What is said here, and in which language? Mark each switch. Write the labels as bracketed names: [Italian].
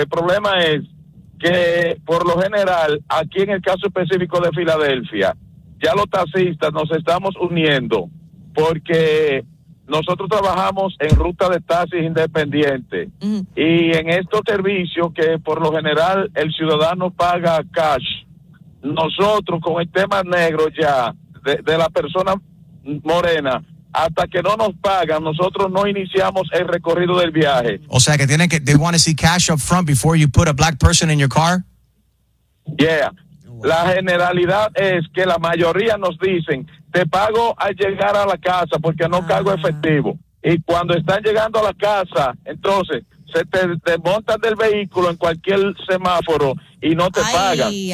[Spanish] El problema es que, por lo general, aquí en el caso específico de Filadelfia, ya los taxistas nos estamos uniendo porque nosotros trabajamos en ruta de taxis independiente. Uh-huh. Y en estos servicios que por lo general el ciudadano paga cash, nosotros con el tema negro ya, de la persona morena, hasta que no nos pagan, nosotros no iniciamos el recorrido del viaje. O sea, que tienen que, [English] they want to see cash up front before you put a black person in your car? Yeah. [Spanish] La generalidad es que la mayoría nos dicen, te pago al llegar a la casa porque no cargo efectivo. Y cuando están llegando a la casa, entonces se te desmontan del vehículo en cualquier semáforo y no te pagan.